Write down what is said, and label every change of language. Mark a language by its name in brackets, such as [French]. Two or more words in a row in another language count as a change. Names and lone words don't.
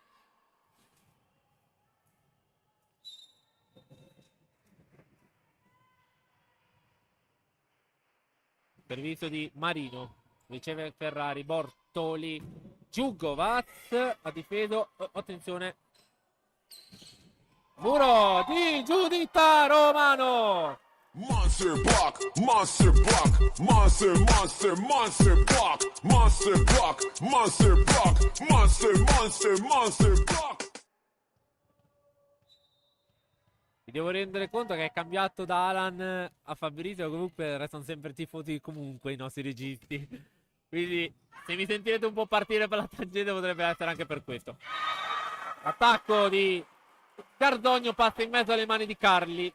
[Italian] Servizio di Marino. Riceve Ferrari, Bortoli, Djugovac ha difeso. Attenzione. Muro di Giuditta Romano. [English] Monster block, monster block, monster, monster, monster block, monster block, monster block, monster, monster, monster block. [Italian] Mi devo rendere conto che è cambiato da Alan a Fabrizio, comunque restano sempre tifosi comunque i nostri registi. Quindi se mi sentirete un po' partire per la tangente potrebbe essere anche per questo. Attacco di Cardogno passa in mezzo alle mani di Carli.